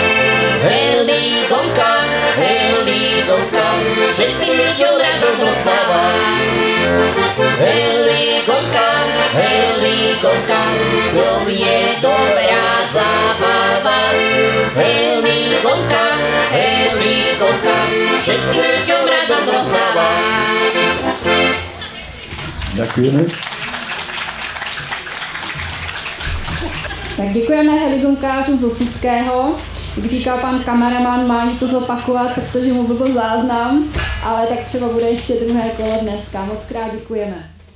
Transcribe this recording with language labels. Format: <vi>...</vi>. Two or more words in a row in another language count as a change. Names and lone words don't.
<sk>Heligonka, všetkým ľuďom radosť rozdáva. Heligonka, Heligonka, slov je dobrá zábava. Heligonka, všetkým ľuďom radosť rozdáva. Ďakujeme.</sk> <cs>Tak děkujeme heligonkářům z Osuského. Jak říkal pan kameraman, má to zopakovat, protože mu byl záznam, ale tak třeba bude ještě druhé kolo dneska. Moc krát děkujeme.</cs>